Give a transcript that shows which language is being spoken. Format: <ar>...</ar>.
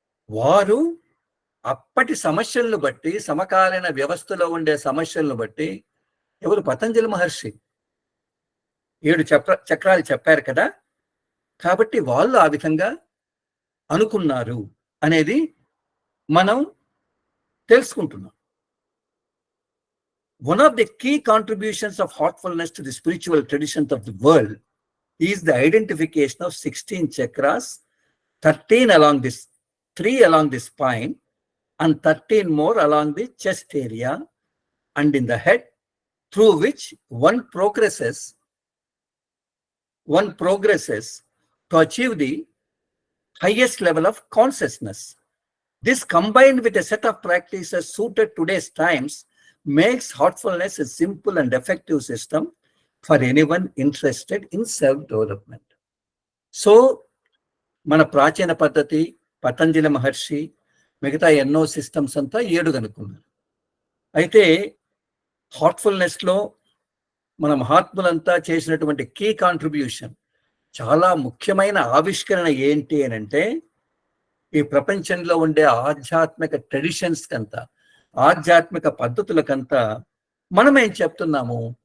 <te>వారు అప్పటి సమస్యలను బట్టి, సమకాలీన వ్యవస్థలో ఉండే సమస్యలను బట్టి, ఎవరు? పతంజలి మహర్షి 7 చక్రాలు చెప్పారు కదా. కాబట్టి వాళ్ళు ఆ విధంగా అనుకున్నారు అనేది మనం తెలుసుకుంటున్నాం.</te> <en>One of the key contributions of heartfulness to the spiritual traditions of the world is the identification of 16 chakras, 13 along this, 3 along the spine, and 13 more along the chest area and in the head, through which one progresses to achieve the highest level of consciousness. This, combined with a set of practices suited today's times, makes heartfulness a simple and effective system for anyone interested in self-development.</en> <te>So, మన ప్రాచీన పద్ధతి, పతంజలి మహర్షి, మిగతా ఎన్నో systems అంతా 7 కనుక్కున్నారు. అయితే హార్ట్ఫుల్నెస్లో మన మహాత్ములంతా చేసినటువంటి కీ కాంట్రిబ్యూషన్, చాలా ముఖ్యమైన ఆవిష్కరణ ఏంటి అని అంటే, ఈ ప్రపంచంలో ఉండే ఆధ్యాత్మిక ట్రెడిషన్స్ కంతా, ఆధ్యాత్మిక పద్ధతులకంతా మనం ఏం చెప్తున్నాము?</te>